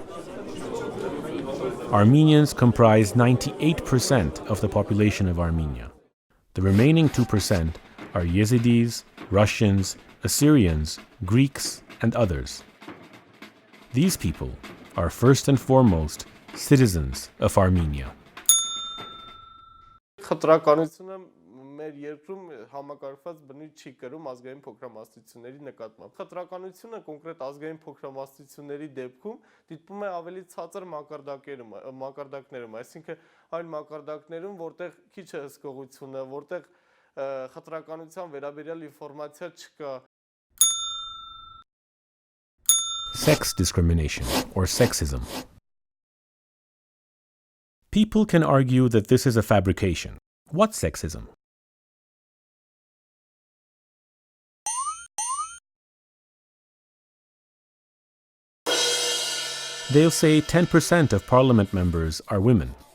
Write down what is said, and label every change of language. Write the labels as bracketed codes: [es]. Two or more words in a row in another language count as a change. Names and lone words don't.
[en] Armenians comprise 98% of the population of Armenia. The remaining 2% are Yazidis, Russians, Assyrians, Greeks, and others. These people are first and foremost citizens of Armenia. [hy] Խտրականությունը մեր երկրում համակարգված բնույթ չի կրում ազգային փոքրամասնությունների նկատմամբ։ Խտրականությունը կոնկրետ ազգային փոքրամասնությունների դեպքում դիտվում է ավելի ցածր մակարդակներում, այսինքն այն մակարդակներում, որտեղ քիչ է հսկողությունը, որտեղ խտրականության վերաբերյալ ինֆորմացիա չկա։ [en] Sex discrimination, or sexism. People can argue that this is a fabrication. What's sexism? They'll say 10% of parliament members are women.